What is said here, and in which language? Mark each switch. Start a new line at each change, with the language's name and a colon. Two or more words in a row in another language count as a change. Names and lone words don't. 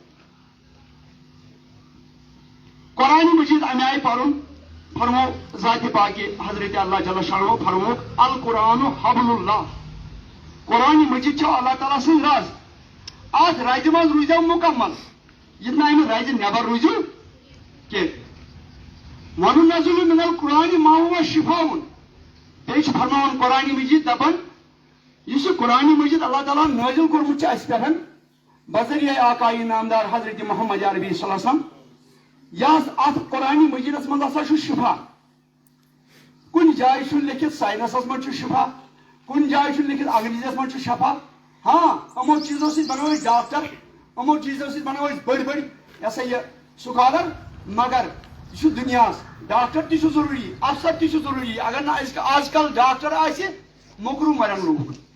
Kashmiri: قرآنِ مجیٖد امہِ آیہِ پرُن فرمو ذاتِ پاکہِ حضرت اللہ جل شانہ فرموک
Arabic: القرآن حبل اللہ
Kashmiri: قرآنِ مجیٖد چھُ اللہ تعالیٰ سٕنٛز رز اتھ رزِ منٛز روٗزِو مُکمل یِتھ نہٕ امہِ رزِ نٮ۪بر روٗزِو کینٛہہ
Arabic: ونُنزل من القرآن ما هو شفاء
Kashmiri: بیٚیہِ چھُ فرماوان قرآنِ مجیٖد دپان یُس یہِ قرآنِ مجیٖد اللہ تعالیٰ نٲزِل کوٚرمُت چھُ اسہِ پٮ۪ٹھ بذریعہ آقایہِ نامدار حضرت محمد عربی
Arabic: صلی اللہ علیہ وسلم
Kashmiri: یس اتھ قرآنِ مجیٖدس منٛز ہسا چھُ شفا کُنہِ جایہِ چھُ لیکھِتھ ساینسس منٛز چھُ شفا کُنہِ جایہِ چھُ لیکھِتھ انگریزیس منٛز چھُ شفا ہاں یِمو چیٖزو سۭتۍ بنٲو أسۍ ڈاکٹر یِمو چیٖزو سۭتۍ بنٲو أسۍ بٔڑۍ بٔڑۍ یہِ ہسا یہِ سُکالر مگر یہِ چھُ دُنیاہس ڈاکٹر تہِ چھُ ضروٗری افسر تہِ چھُ ضروٗری اگر نہٕ آز کل ڈاکٹر آسہِ موٚکروٗ مرن لوٗکھ